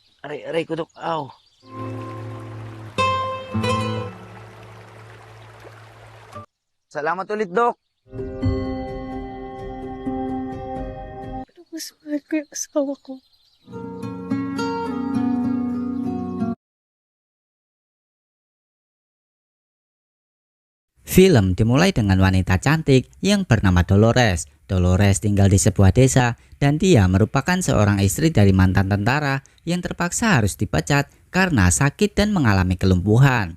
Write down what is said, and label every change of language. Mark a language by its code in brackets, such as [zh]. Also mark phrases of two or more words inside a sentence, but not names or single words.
[tl] Aray ko, Dok. Aw. Salamat ulit, Dok. Pero mas mahal ko yung asawa ko. [id] Film dimulai dengan wanita cantik yang bernama Dolores. Dolores tinggal di sebuah desa dan dia merupakan seorang istri dari mantan tentara yang terpaksa harus dipecat karena sakit dan mengalami kelumpuhan.